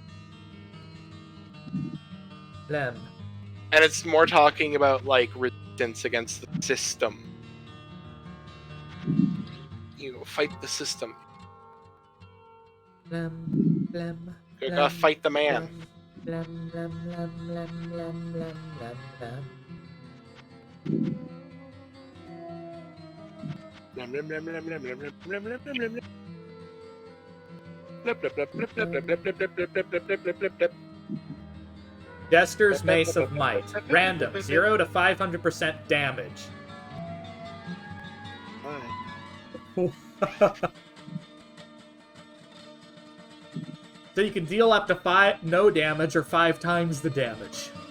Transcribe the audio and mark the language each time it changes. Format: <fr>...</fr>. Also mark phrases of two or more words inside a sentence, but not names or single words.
<en>Them. And it's more talking about like resistance against the system. You know, fight the system. Blem, blem, You gotta fight the man. blem, blem, blem, blem, blem, blem, blem, blem. Jester's Mace of Might. Random. 0 to 500% damage. So you can deal up to no damage or 5 times the damage.</en>